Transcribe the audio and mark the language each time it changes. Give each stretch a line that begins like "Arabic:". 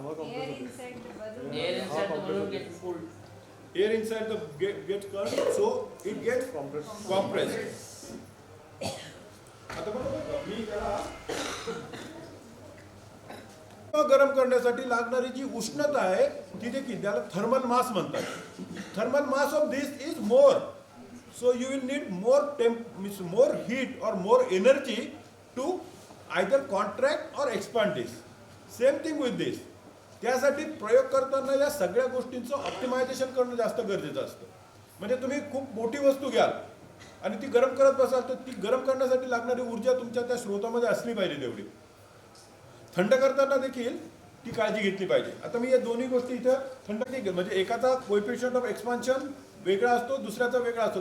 English: Air inside the balloon gets pulled. Air inside the gets cooled, so it gets compressed.
Marathi: आता बघा मी त्याला गरम करण्यासाठी लागणारी जी उष्णता आहे ती देखील त्याला थर्मल मास म्हणतात.
English: Thermal mass of this is more, so you will need more heat और more energy to either contract और expand this. Same thing with this.
Marathi: त्यासाठी प्रयोग करताना या सगळ्या गोष्टींचं ऑप्टिमायझेशन करणं जास्त गरजेचं असतं. म्हणजे तुम्ही खूप मोठी वस्तू घ्याल आणि ती गरम करत बसाल तर ती गरम करण्यासाठी लागणारी ऊर्जा तुमच्या त्या स्रोतामध्ये असली पाहिजे तेवढी. थंड करताना देखील ती काळजी घेतली पाहिजे. आता मी या दोन्ही गोष्टी इथं थंड नाही म्हणजे एकाचा कोएफिशियंट ऑफ एक्सपान्शन वेगळा असतो, दुसऱ्याचा वेगळा असतो.